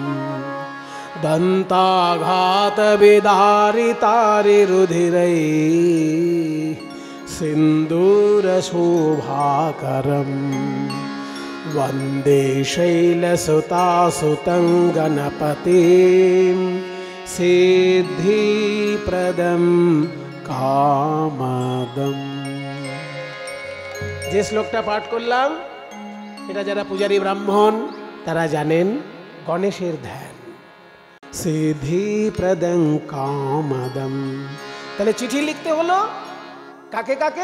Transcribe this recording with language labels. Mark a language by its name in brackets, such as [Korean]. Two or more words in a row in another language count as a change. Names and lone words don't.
[Sanskrit] দন্তাঘাত বিদারিতারি রুধিরৈ সিন্দূর শোভাকরম वन्दे शैलसुतासुतं गणपतिं सिद्धिप्रदं कामदं। [Bangla] যে শ্লোকটা পাঠ করলাম, এটা যারা পূজারী ব্রাহ্মণ তারা জানেন, গণেশের ধ্যান। [Sanskrit] সিদ্ধিপ্রদং কামদম। [Bangla] তাহলে চিঠি লিখতে হলো কাকে কাকে?